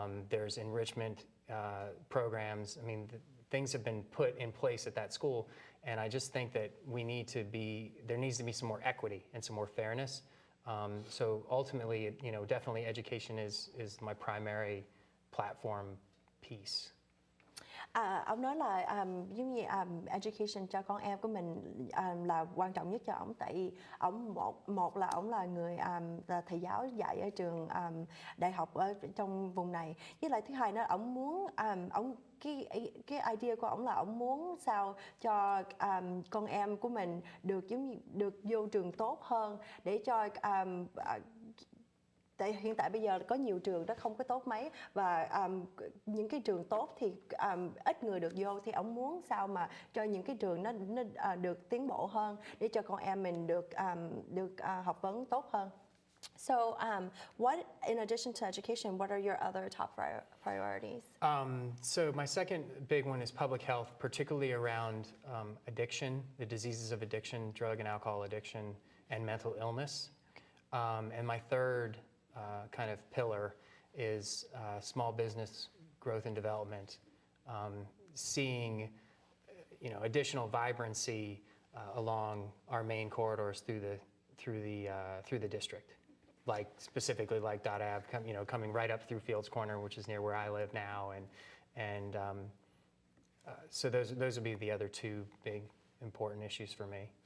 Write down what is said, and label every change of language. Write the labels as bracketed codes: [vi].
[en] There's enrichment programs. I mean, things have been put in place at that school, and I just think that there needs to be some more equity and some more fairness. So ultimately, definitely education is my primary platform piece. [vi] Ông nói là giống như education cho con em của mình là quan trọng nhất cho ổng, tại vì ổng một là ổng là người là thầy giáo dạy ở trường đại học ở trong vùng này, với lại thứ hai nữa ổng muốn cái idea của ổng là ổng muốn sao cho con em của mình được vô trường tốt hơn, để cho tại hiện tại bây giờ có nhiều trường đó không có tốt mấy, và những cái trường tốt thì ít người được vô, thì ổng muốn sao mà cho những cái trường nó được tiến bộ hơn, để cho con em mình được học vấn tốt hơn. [en] So, in addition to education, what are your other top priorities? So my second big one is public health, particularly around addiction, the diseases of addiction, drug and alcohol addiction, and mental illness. And my third kind of pillar is small business growth and development, seeing additional vibrancy along our main corridors through the district, like specifically like .ab, coming right up through Fields Corner, which is near where I live now, and so those would be the other two big important issues for me.